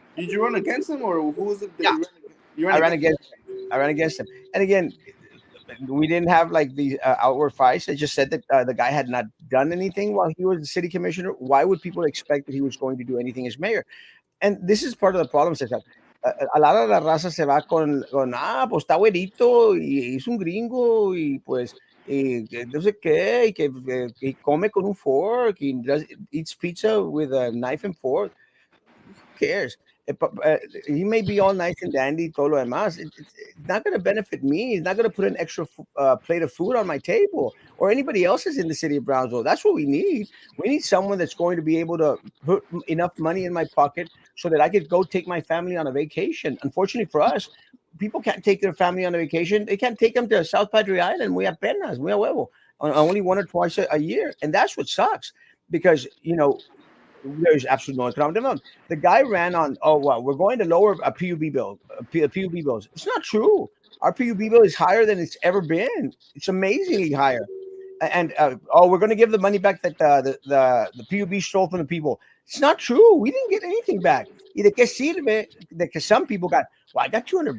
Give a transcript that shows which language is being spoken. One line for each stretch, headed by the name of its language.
English: Did you run against him, or who was it that yeah, you ran? You ran I ran against him. against. I ran against him. And again, we didn't have like the outward fights. It just said that the guy had not done anything while he was the city commissioner. Why would people expect that he was going to do anything as mayor? And this is part of the problem, Cesar. A lot of
Spanish: la raza se va pues está güerito y es un gringo y pues que no sé qué, y que come con un fork y
English: eats pizza with a knife and fork. Who cares? He may be all nice and dandy,
Spanish: todo lo demás.
English: It's not going to benefit me. It's not going to put an extra plate of food on my table or anybody else's in the city of Brownsville. That's what we need. We need someone that's going to be able to put enough money in my pocket so that I could go take my family on a vacation. Unfortunately for us, people can't take their family on a vacation. They can't take them to South Padre Island,
Spanish: muy apenas, muy a huevo,
English: only one or twice a year. And that's what sucks because, there's absolutely no economic development. The guy ran on, oh, well, we're going to lower a PUB bill, PUB bills. It's not true. Our PUB bill is higher than it's ever been. It's amazingly higher. And we're going to give the money back that the PUB stole from the people. It's not true. We didn't get anything back.
Spanish: ¿Y de qué sirve de que
English: some people got, well, I got $200.